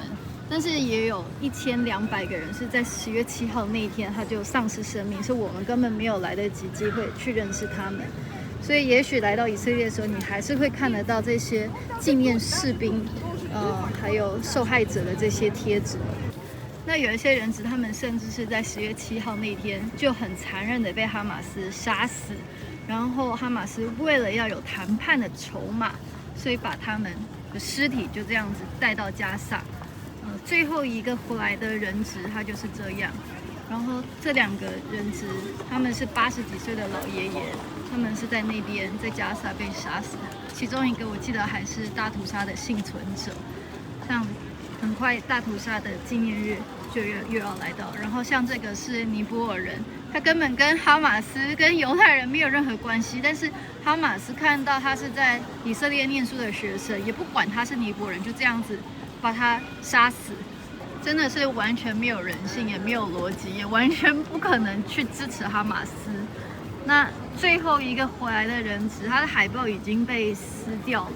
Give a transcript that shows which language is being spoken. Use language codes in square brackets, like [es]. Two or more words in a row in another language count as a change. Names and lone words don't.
[zh] 但是也有1200個人是在10月7號那一天他就喪失生命，是我們根本沒有來得及機會去認識他們。所以也許來到以色列的時候，你還是會看得到這些紀念士兵。還有受害者的這些貼紙。那有一些人質，他們甚至是在10月7號那天就很殘忍的被哈馬斯殺死，然後哈馬斯為了要有談判的籌碼，所以把他們的屍體就這樣子帶到加薩。最後一個回來的人質他就是這樣。然後這2個人質，他們是80幾歲的老爺爺，他們是在那邊在加薩被殺死。其中一個我記得還是大屠殺的幸存者。像很快大屠殺的紀念日就又要來到，然後像這個是尼泊爾人，他根本跟哈馬斯跟猶太人沒有任何關係，但是哈馬斯看到他是在以色列念書的學生，也不管他是尼泊爾人，就這樣子把他殺死。真的是完全沒有人性，也沒有邏輯，也完全不可能去支持哈馬斯。那最後一個回來的人質，他的海報已經被撕掉了。